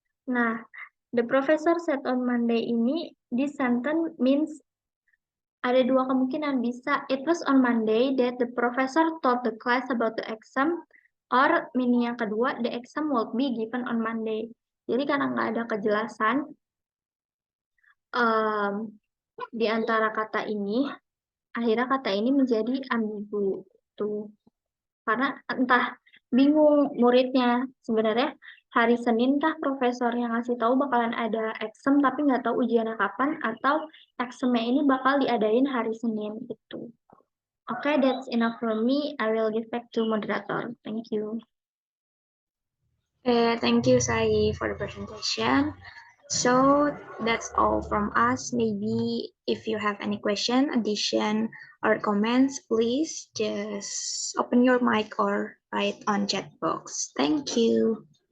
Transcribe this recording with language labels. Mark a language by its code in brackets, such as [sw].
[en] Nah, the professor said on Monday [id] ini, [en] this sentence means [id] ada dua kemungkinan, bisa [en] it was on Monday that the professor told the class about the exam, or meaning [id] yang kedua, [en] the exam will be given on Monday. [id] Jadi karena nggak ada kejelasan di antara kata ini, akhirnya kata ini menjadi ambigu. Tuh. Karena entah bingung muridnya, sebenarnya hari Senin kah profesor yang ngasih tahu bakalan ada exam tapi nggak tahu ujiannya kapan, atau examnya ini bakal diadain hari Senin gitu. [en] Okay, that's enough for me. I will give back to moderator. Thank you. Thank you, Sai, for the presentation. So that's all from us. Maybe if you have any question, addition, or comments, please just open your mic or write on chat box. Thank you.